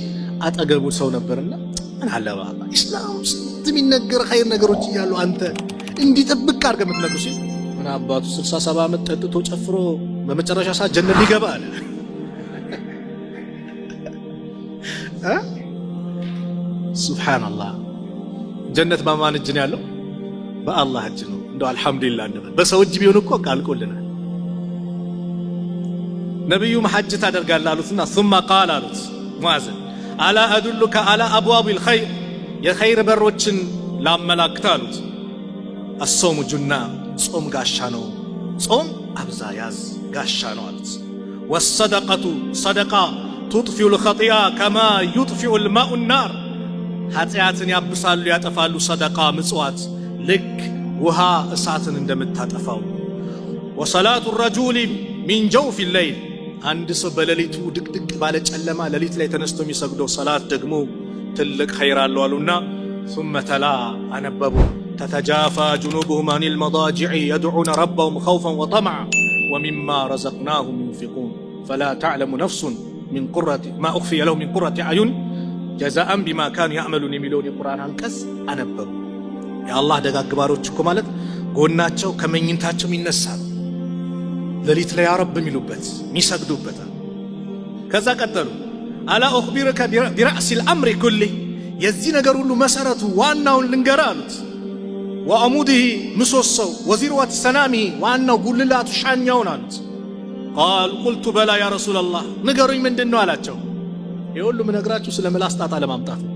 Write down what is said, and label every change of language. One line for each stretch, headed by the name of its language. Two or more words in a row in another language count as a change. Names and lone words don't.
Amharic: አጠገቡ ሰው ነበርና ምን አለ ባላ ኢስላም ውስጥ የሚነገር ኸይር ነገሮች እያሉ አንተ እንዲጠብቅ አድርገህ የምትነግሩ ሲል ምን አባቱ 67 ዓመት ጠጥቶ ጨፍሮ በመጨረሻ ሰዓት ጀነት ሊገባ አለ። ሱብሃንአላህ። ጀነት በማን እጅ ነው ያለው? በአላህ እጅ ነው። እንደው አልሐምዱሊላህ እንበል። በሰው እጅ ቢሆን እኮ ቃልቆልናል። ነብዩም ሐጅ ታደርጋለህ አሉትና
Arabic: ثم قال
Amharic: አሉት ሙአዝን
Arabic: ألا أدلك على أبواب الخير
Amharic: የኸይር በሮችን ላመላክት አሉት።
Arabic: الصوم جنة
Amharic: ጾም ጋሻ ነው። ጾም አብዛ ያዝ ጋሻ ነው አሉት።
Arabic: والصدقة صدقة تطفئ الخطيئة كما يطفئ الماء النار
Amharic: ኃጢአትን ያብሳሉ ያጠፋሉ። ሰደቃ ምጽዋት ልክ ውሃ እሳትን እንደምታጠፋው።
Arabic: وصلاة الرجل من جوف الليل
Amharic: አንድ ሰው በሌሊቱ ድቅድቅ ባለ ጨለማ ሌሊት ላይ ተነስቶ የሚሰግደው ሰላት ደግሞ ትልቅ ኸይር አለው አሉና
Arabic: ثم تلا
Amharic: አነበቡ
Arabic: تتجافى جنوبهم عن المضاجع يدعون ربهم خوفا وطمعا ومما رزقناهم ينفقون فلا تعلم نفس من قرة ما أخفي لهم من قرة أعين جزاء بما كانوا يعملون
Amharic: የሚለውን የቁርአን አንቀጽ አነበቡ። የአላህ ደጋግ ባሮች እኮ ማለት ጎናቸው ከመኝታቸው ይነሳሉ ሌሊት ላይ
Arabic: يا رب
Amharic: የሚሉበት የሚሰግዱበት። ከዛ ቀጠሉ አላ
Arabic: أخبرك برأس الأمر كله
Amharic: የዚህ ነገር ሁሉ መሰረቱ ዋናውን ልንገርህ አሉት። ወአሙዲሂ ምሰሶው
Arabic: وذروة سنامه
Amharic: ዋናው ጉልላቱ ሻኛውን አሉት።
Arabic: قال قلت بلى يا رسول الله
Amharic: ንገሩኝ ምንድን ነው አላቸው። ይህ ሁሉ ምነግራችሁ ስለ ምላስ ጣጣ ለማምጣት ነው።